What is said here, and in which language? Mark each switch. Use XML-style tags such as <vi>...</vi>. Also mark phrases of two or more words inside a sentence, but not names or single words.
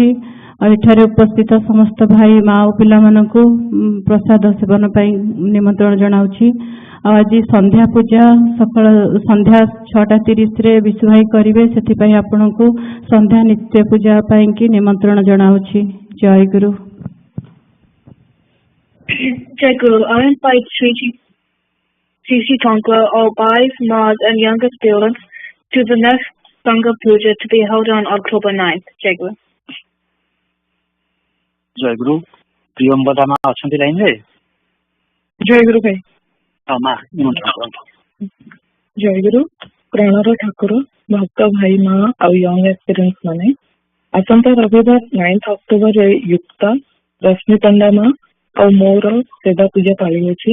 <or>ଆଉ ଏଠାରେ ଉପସ୍ଥିତ ସମସ୍ତ ଭାଇ ମା ଓ ପିଲାମାନଙ୍କୁ ପ୍ରସାଦ ସେବନ ପାଇଁ ନିମନ୍ତ୍ରଣ ଜଣାଉଛି। ଆଉ ଆଜି ସନ୍ଧ୍ୟା ପୂଜା ସକାଳ ସନ୍ଧ୍ୟା 6:30ରେ ବିଶୁ ଭାଇ କରିବେ, ସେଥିପାଇଁ ଆପଣଙ୍କୁ ସନ୍ଧ୍ୟା ନିତ୍ୟ ପୂଜା ପାଇଁ କି ନିମନ୍ତ୍ରଣ ଜଣାଉଛି। ଜୟ ଗୁରୁ। ଜୟ ଗୁରୁ,</or> <en>I invite Sri Tongwa, all wives, mothers, and younger students to the next Sangha Puja to be held on October 9th.</en> <or>ଜୟ ଗୁରୁ. ଜୟ ଗୁରୁ। ପ୍ରିୟମ୍ବଦା ମା ଅଛନ୍ତି ଲାଇନରେ? ଜୟ ଗୁରୁ ଭାଇ। ହଁ ମା ନିମନ୍ତ୍ରଣ କରନ୍ତୁ। ଜୟ ଗୁରୁ। ପ୍ରାଣର ଠାକୁର ଭକ୍ତ ଭାଇ ମା ଆଉ</or> <en>young experience</en> <or>ମାନେ ଆସନ୍ତା ରବିବାର 9 ଅକ୍ଟୋବରରେ ଯୁକ୍ତା ରଶ୍ମି ପଣ୍ଡା ମା ଆଉ ମୋର ସେବା ପୂଜା ପାଳିଅଛି।</or>